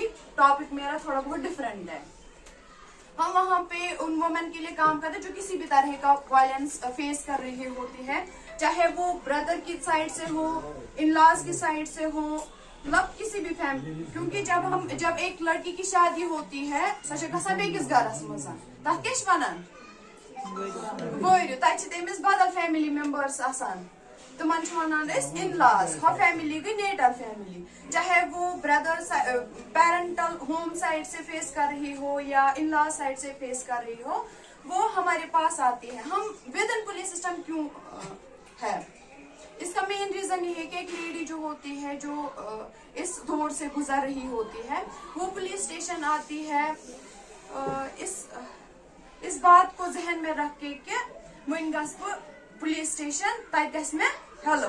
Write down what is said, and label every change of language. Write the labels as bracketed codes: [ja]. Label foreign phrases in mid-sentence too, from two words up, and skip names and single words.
[hi] टॉपिक मेरा थोड़ा बहुत डिफरेंट है. हम वहाँ पे उन वुमेन के लिए काम करते हैं जो किसी भी तरह का [en] violence face [hi] कर रही होती है, चाहे वो ब्रदर की साइड से हो, [en] in laws [hi] की साइड से हो, मतलब किसी भी फैमिली. क्योंकि जब एक लड़की की शादी होती है [ks] सच बेकिस गरस मज तस वन गोर तमिस बदल [en] family members [ks] आसान, तिमन वन [en] in laws. [hi] हर फैमिली गई [en] natal family, [hi] चाहे वो [en] brother parental home side [hi] से फेस कर रही हो या [en] in laws side [hi] से फेस कर रही हो, वो हमारे पास आती है. हम [en] within police system [hi] क्यों है, इसका [en] main reason [hi] ये है कि एक लेडी जो होती है जो इस दौर से गुजर रही होती है, वो पुलिस स्टेशन आती है इस बात को जहन में रख के कि [ks] वन गस पुलिस स्टेशन तस में हेल्प.